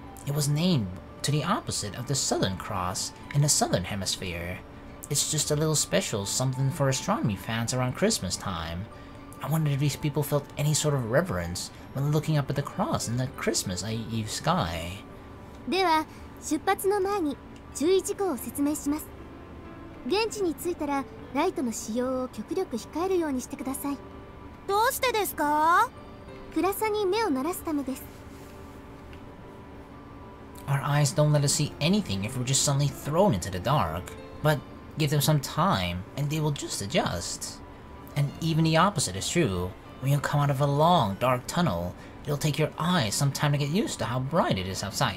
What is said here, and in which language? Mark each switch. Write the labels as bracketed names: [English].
[English] It was named to the opposite of the Southern Cross in the Southern Hemisphere. It's just a little special something for astronomy fans around Christmas time. I wonder if these people felt any sort of reverence when looking up at the cross in the Christmas Eve sky. [Japanese] では、出発の前に注意事項を説明します。現地に着いたらライトの使用を極力控えるようにしてください。どうしてですか？暗さに目を慣らすためです。 [English] Our eyes don't let us see anything if we're just suddenly thrown into the dark, but give them some time and they will just adjust. And even the opposite is true. When you come out of a long, dark tunnel, it'll take your eyes some time to get used to how bright it is outside.